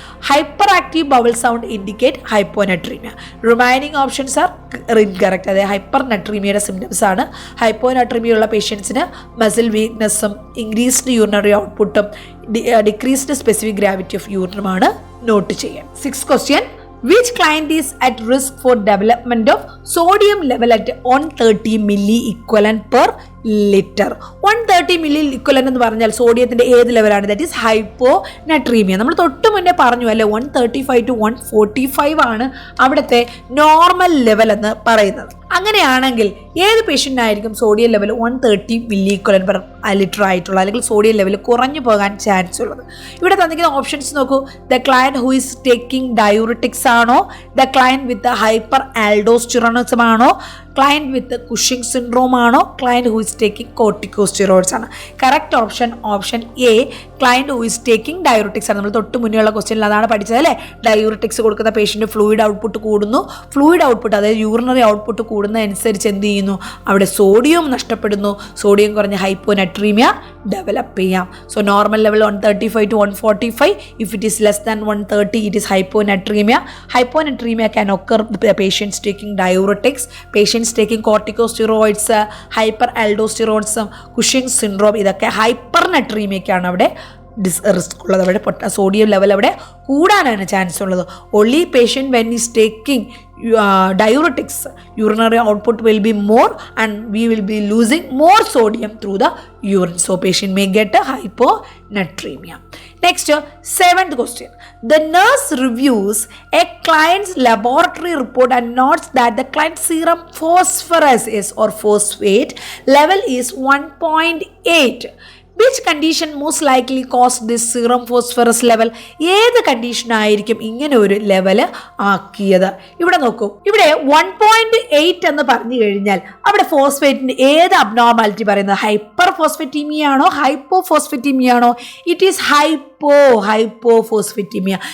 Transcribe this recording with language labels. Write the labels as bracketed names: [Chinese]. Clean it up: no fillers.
[English] Hyperactive bowel sound indicate hyponatremia. Remaining options are incorrect. [Malayalam] അതായത് hyper നട്രീമിയയുടെ symptoms ആണ്. ഹൈപ്പോനട്രീമിയ ഉള്ള പേഷ്യൻസിന് മസിൽ വീക്ക്നെസ്സും ഇൻക്രീസ്ഡ് യൂറിനറി ഔട്ട്പുട്ടും decreased specific gravity of യൂറിനുമാണ് not ചെയ്യാൻ. [English] 6th question, which client is at risk for development of sodium level at 130 milli equivalent per litre? [Malayalam] 130 milli equivalent എന്ന് പറഞ്ഞാൽ സോഡിയത്തിന്റെ ഏത് ലെവലാണ്? [English] That is hyponatremia. [Malayalam] നമ്മൾ തൊട്ട് മുന്നേ പറഞ്ഞു അല്ലേ, 135 to 145 ആണ് അവിടുത്തെ നോർമൽ ലെവൽ എന്ന് പറയുന്നത്. അങ്ങനെയാണെങ്കിൽ ഏത് പേഷ്യൻ്റിനായിരിക്കും sodium level 130 milli equivalent per litre ആയിട്ടുള്ള, അല്ലെങ്കിൽ സോഡിയം ലെവൽ കുറഞ്ഞു പോകാൻ ചാൻസ് ഉള്ളത്? ഇവിടെ തന്നിരിക്കുന്ന ഓപ്ഷൻസ് നോക്കൂ. [English] The client who is taking diuretics ആണോ? The client with hyperaldosteronism ആണോ? Client with Cushing syndrome ആണോ? Client who is taking corticosteroids ആണ്. Correct option A, client who is taking diuretics ആണ്. [Malayalam] നമ്മൾ തൊട്ട് മുന്നേയുള്ള ക്വസ്റ്റ്യനിൽ അതാണ് പഠിച്ചത് അല്ലേ? ഡയൂറിറ്റിക്സ് കൊടുക്കുന്ന പേഷ്യൻ്റ് ഫ്ലൂയിഡ് ഔട്ട്പുട്ട് കൂടുന്നു. ഫ്ലൂയിഡ് ഔട്ട്പുട്ട്, അതായത് യൂറിനറി ഔട്ട്പുട്ട് കൂടുന്നതനുസരിച്ച് എന്ത് ചെയ്യുന്നു? അവിടെ സോഡിയം നഷ്ടപ്പെടുന്നു. സോഡിയം കുറഞ്ഞ ഹൈപ്പോനട്രീമിയ ഡെവലപ്പ് ചെയ്യാം. [English] So normal level 135 to 145. If it is less than 130 it is hyponatremia. Hyponatremia can occur with the patients taking diuretics, patients taking corticosteroids, hyperaldosteronism, Cushing's syndrome. [Malayalam] ഇതൊക്കെ ഹൈപ്പർനട്രീമിയക്കാണ് അവിടെ risk ഉള്ളത്. അവിടെ സോഡിയം ലെവൽ അവിടെ കൂടാനാണ് chance ഉള്ളത്. [English] Only patient when is taking diuretics, urinary output will be more and we will be losing more sodium through the urine. So patient may get a hyponatremia. Next, 7th question. The nurse reviews a client's laboratory report and notes that the client's serum phosphorus or phosphate level is 1.8. Which condition most likely caused this serum phosphorus level? [Malayalam] ഏത് condition ആയിരിക്കും ഇങ്ങനെ ഒരു level ആക്കിയത്? ഇവിടെ നോക്കൂ, ഇവിടെ 1.8 എന്ന് പറഞ്ഞു കഴിഞ്ഞാൽ അവിടെ ഫോസ്ഫേറ്റിന്റെ ഏത് അബ്നോർമാലിറ്റി പറയുന്നത്? ഹൈപ്പർ ഫോസ്ഫറ്റീമിയ ആണോ ഹൈപ്പോ ഫോസ്ഫറ്റീമിയ ആണോ? [English] It is hypophosphatemia.